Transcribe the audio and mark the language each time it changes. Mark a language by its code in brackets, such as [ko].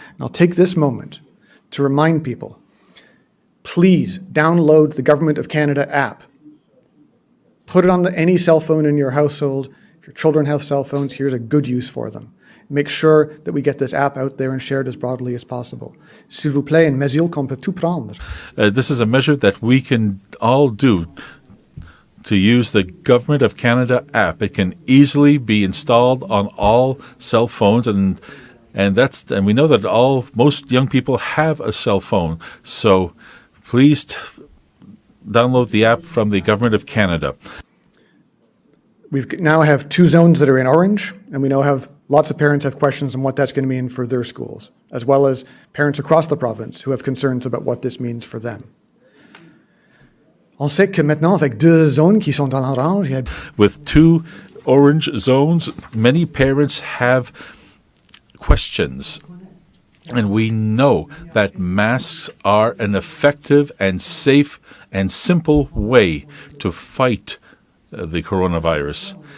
[en] And I'll take this moment to remind people, please download the Government of Canada app. Put it on any cell phone in your household. If If your children have cell phones, here's a good use for them. Make sure that we get this app out there and shared as broadly as possible. [fr] S'il vous plaît, une mesure qu'on peut tout prendre. [en] This is a measure that we can all do to use the Government of Canada app. It can easily be installed on all cell phones, and we know that most young people have a cell phone. So please download the app from the Government of Canada. We now have 2 zones that are in orange, and we now have lots of parents have questions on what that's going to mean for their schools, as well as parents across the province who have concerns about what this means for them. [fr] On sait que maintenant, avec 2 zones qui sont dans l'orange, [en] with 2 orange zones, many parents have questions. And we know that masks are an effective and safe and simple way to fight the coronavirus.